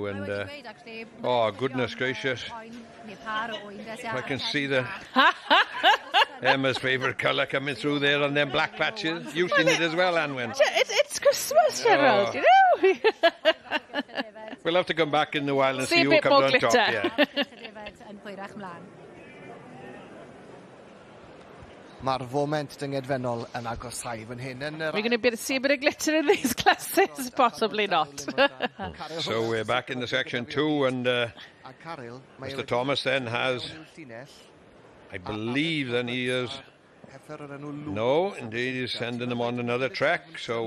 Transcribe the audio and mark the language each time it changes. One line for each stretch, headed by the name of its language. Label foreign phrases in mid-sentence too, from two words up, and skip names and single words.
English: And oh, goodness gracious. I can see the Emma's favourite colour coming through there on them black patches. You've seen it as well, Anwen. It's Christmas, Gerald, you know. We'll have to come back in a while and see who a bit comes more on glitter. top.
Welsh: Mae'r foment dyngedfennol yn agosau fan hyn.
English: We're going to be able to see a bit of glitter in these classes? Possibly not. So we're back in the section 2, and Mr. Thomas then has, I believe then he is, no, indeed he's sending them on another track, so